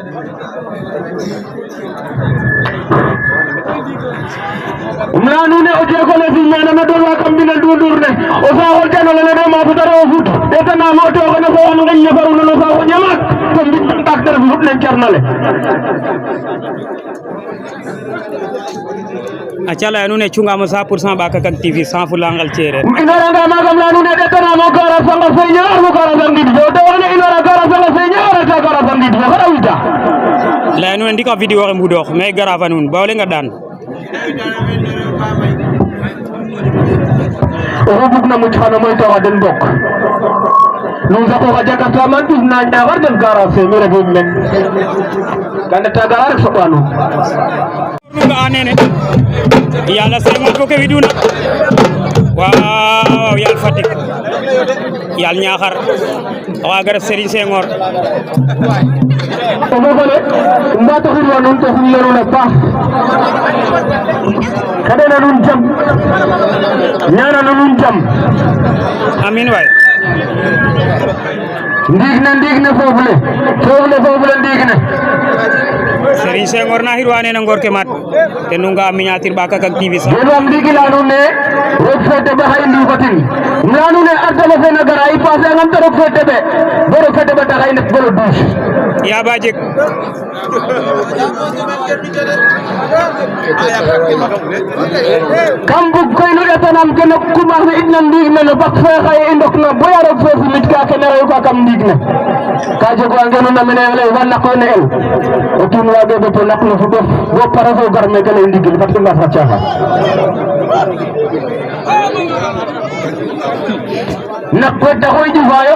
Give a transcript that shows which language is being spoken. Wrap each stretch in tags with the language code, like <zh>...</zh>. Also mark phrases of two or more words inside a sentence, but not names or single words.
<srr>umla nuune o jeegole simena na doon wa kam mbina nduundur ne o saaxol tenole le de ma futare o fut ɗetanama o tewoxene fo an ngeñ ne faruna no saaxo ñamak to mbiɗ ɗak te ref fut len cernale aca leya nuun e cungamo 100% ɓaka kak TV sans fula ngal cereer inoranga magam leya nuun e ɗetanamo gara sanga seña armo gara sa ngid fe o tewoxene inora gara sanga seña arata gara sa ngid fe xara wida laya nuun ndik a vidéo xe mbudoox mais gara fa nuun ba o lenga daan oxu bugna muc xano moytooxa den bok nuun saqoxa Jakarta man ɓis na Niakhar den garage fe mi refim men ka ndeta gara rek soɓa nuun nu nga'a nene yala Senghor fo ke widuna waaw yal Fatick yal Niakhar a waga ref Serigne Senghor o fogole mbatoxirwa nuun to xumna nuun a paax xeɗena nuun jam ñana nuun jam amin waay ndiig ne foof le ndiig ne Serigne Senghor na xirwa nene ngor ke mat te nu nga'a miniature ɓaka kak TV sax genwam ndiigi leya nuun ne roog fe teɓe xa i ndufatin leya nuun ne ardama fe na gara i passer angam te roog fe teɓe bo roog fe teɓe taxa i ndet bo le 12 ya ba jeg kam bug koy nu ɗetanam kene commencer itna ndiig ne no bak fe xaye i ndok na boya roog fe simit ka kene reyu ka kam ndiig ne ka jeg wa ngenuna mene ley fa naqo ne el o kiin waage ɓeto naq no fuɗof bo pare fo gar meke ley ndigil fat i mbas xa caaxaan nak ko taxoy jufayo</srr>